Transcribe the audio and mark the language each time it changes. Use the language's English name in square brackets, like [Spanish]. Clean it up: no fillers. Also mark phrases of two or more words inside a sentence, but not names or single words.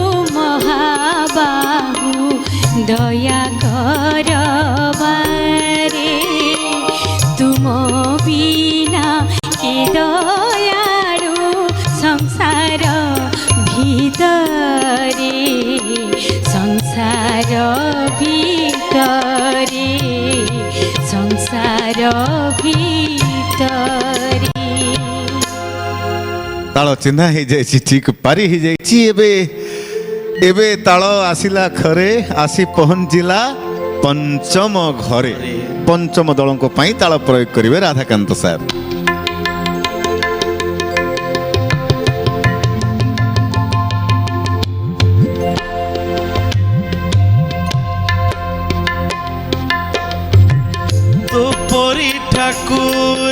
[Odia] ମହାବାହୁ ଦୟା କରବାରେ ତୁମ ବିନା କେ ଦୟାଳୁ ସଂସାର ଭିତରେ ସଂସାର ଭିତରେ ସଂସାର ଭିତରେ। ତାଳ ଚିହ୍ନା ହେଇଯାଇଛି ଠିକ ପାରି ହେଇଯାଇଛି ଏବେ ଏବେ ତାଳ ଆସିଲା ଘରେ ଆସି ପହଞ୍ଚିଲା ପଞ୍ଚମ ଘରେ। ପଞ୍ଚମ ଦଳଙ୍କ ପାଇଁ ତାଳ ପ୍ରୟୋଗ କରିବେ ରାଧାକାନ୍ତ ସାର୍। ତୋ ପରି ଠାକୁର